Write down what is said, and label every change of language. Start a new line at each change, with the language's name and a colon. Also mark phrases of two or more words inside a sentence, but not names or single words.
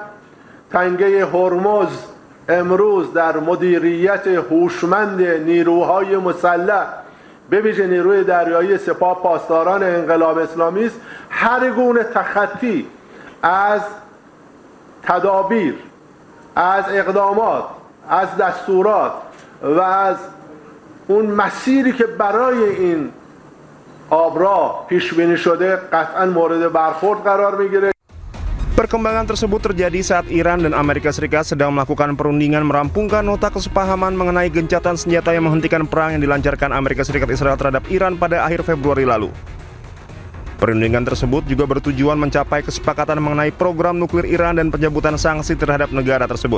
Persian: تنگه هرمز امروز در مدیریت هوشمند نیروهای مسلح به ویژه نیروی دریایی سپاه پاسداران انقلاب اسلامی است هر گونه تخطی از تدابیر، از اقدامات، از دستورات و از اون مسیری که برای این آبراه پیش بینی شده قطعا مورد برخورد قرار میگیره.
Indonesian: Perkembangan tersebut terjadi saat Iran dan Amerika Serikat sedang melakukan perundingan merampungkan nota kesepahaman mengenai gencatan senjata yang menghentikan perang yang dilancarkan Amerika Serikat Israel terhadap Iran pada akhir Februari lalu. Perundingan tersebut juga bertujuan mencapai kesepakatan mengenai program nuklir Iran dan pencabutan sanksi terhadap negara tersebut.